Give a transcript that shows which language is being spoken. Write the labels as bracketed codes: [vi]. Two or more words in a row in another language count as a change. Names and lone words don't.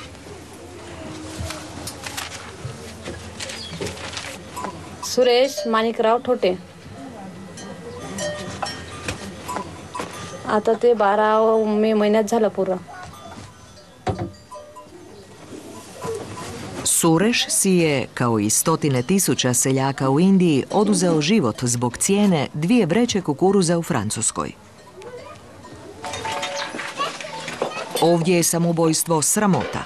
[mr] सुरेश माणिकराव ठोटे आता ते 12 मे महिन्यात झालं पुरं. [hr] Sureš si je, kao i stotine tisuća seljaka u Indiji, oduzeo život zbog cijene 2 vreće kukuruza u Francuskoj. Ovdje je samoubojstvo sramota.